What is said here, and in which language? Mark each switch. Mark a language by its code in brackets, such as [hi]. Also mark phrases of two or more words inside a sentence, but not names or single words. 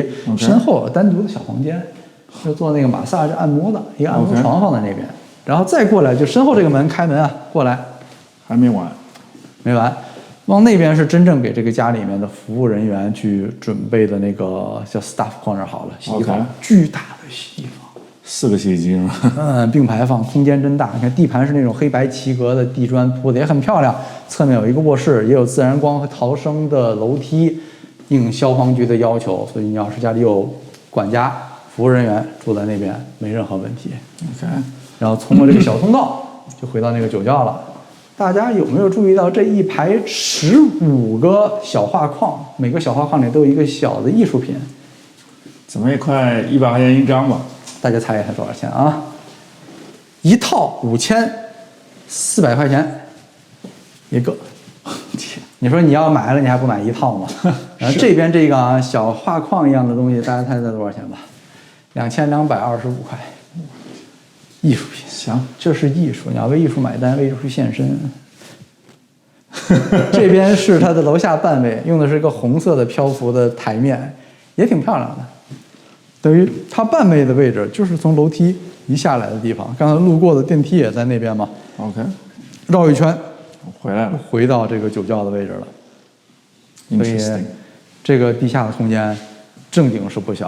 [zh] 身後有單獨的小房間，是做那個馬薩按摩的，一個按摩床放在那邊。然後再過來，就身後這個門開門啊，過來，還沒完，沒完。往那邊是真正給這個家裡面的服務人員去準備的那個叫 [en] staff corner [zh] 好了，洗衣房，巨大的洗衣房。 4個洗衣機。并排放，空間真大。你看地盤是那種黑白齊格的地磚鋪的，也很漂亮。側面有一個臥室，也有自然光和逃生的樓梯，應消防局的要求。所以你要是家裡有管家、服務人員住在那邊，沒任何問題。 OK。然後通過這個小通道就回到那個酒窖了。大家有沒有注意到這一排15個小畫框，每個小畫框裡都有一個小的藝術品？怎麼也快100塊錢一張吧？大家猜一下多少錢啊？一套5400塊錢一個。你說你要買了，你還不買一套嗎？然後這邊這個啊小畫框一樣的東西，大家猜猜多少錢吧？2225塊。藝術品，行，這是藝術，你要為藝術買單，為藝術獻身。這邊是它的樓下半衛，用的是一個紅色的漂浮的台面，也挺漂亮的。等於它半衛的位置就是從樓梯一下來的地方，剛才路過的電梯也在那邊嘛。 OK，繞一圈，回來了，回到這個酒窖的位置了。所以這個地下的空間正經是不小。